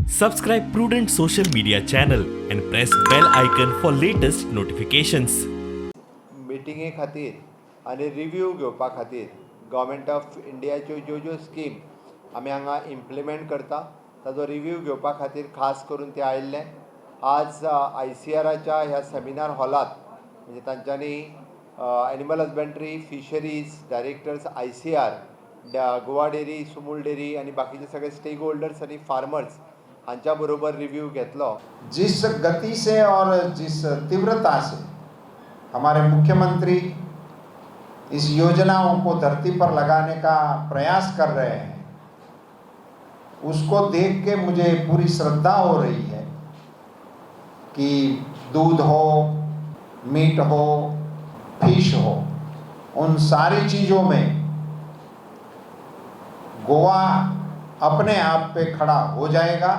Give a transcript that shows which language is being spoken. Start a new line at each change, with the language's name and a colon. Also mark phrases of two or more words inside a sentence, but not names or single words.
English: Subscribe Prudent social media channel and press bell icon for latest notifications.
Konkani: मिटिंगे खातीर आनी रिव्यू घेवपा खातीर गव्हर्मेंट ऑफ इंडियाच्यो ज्यो स्कीम आमी हांगा इम्प्लिमेंट करता ताजो रिव्यू घेवपा खातीर खास करून ते आयिल्ले. आज ICRच्या ह्या
English: सेमिनार हॉलात
Konkani: म्हणजे तांच्यांनी
English: एनिमल हजबंड्री फिशरीज डायरेक्टर्स
Konkani: ICR गोवा डेरी सुमूल डेरी आनी बाकीचे सगळे स्टेक होल्डर्स आनी फार्मर्स हांच्या बरोबर रिव्यू घेतलो.
Hindi: जिस गति से और जिस तीव्रता से हमारे मुख्यमंत्री इस योजनाओं को धरती पर लगाने का प्रयास कर रहे हैं, उसको देख के मुझे पूरी श्रद्धा हो रही है कि दूध हो, मीट हो, फिश हो, उन सारी चीज़ों में गोवा अपने आप पे खड़ा हो जाएगा.